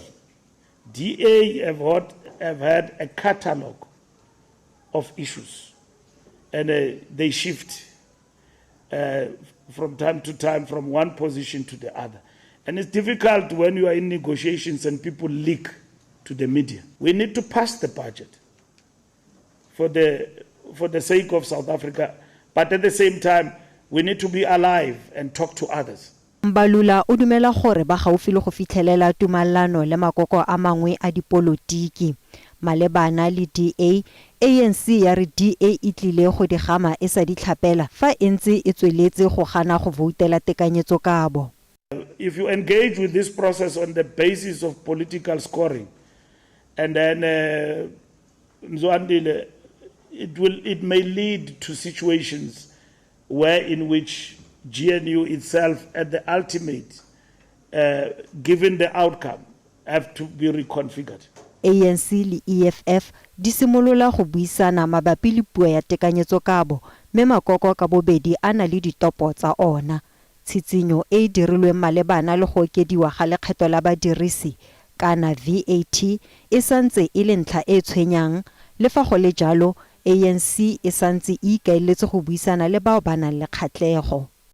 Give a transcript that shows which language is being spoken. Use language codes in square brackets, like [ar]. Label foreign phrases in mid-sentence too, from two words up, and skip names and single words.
[en] DA have had a catalogue of issues, and they shift from time to time from one position to the other. And it's difficult when you are in negotiations and people leak to the media. We need to pass the budget for the sake of South Africa, but at the same time, we need to be alive and talk to others. [tn] Mbalula o dumela gore ba gaufi le go fitlhelela tumalano le makoko a mangwe a dipolotiki. Malebana le DA, ANC ya re DA e tlile go di gama e sa di tlhapela fa entse e tsweletse go gana go voutela tekanyetsokabo. [en] If you engage with this process on the basis of political scoring, and then it may lead to situations where in which GNU itself at the ultimate, given the outcome, have to be reconfigured. [tn] ANC le EFF di simolola go buisana mabapi le puo ya tekanyetsokabo, mme makoko ka bobedi a na le ditopo tsa ona. Tshitsinyo e dirilwe malebana le go okediwa ga lekgetho la badirisi kana VAT e santse e le ntlha e tshwenyang, le fa go le jalo ANC e santse e ikaeletse go buisana le bao ba nang le kgatlhego.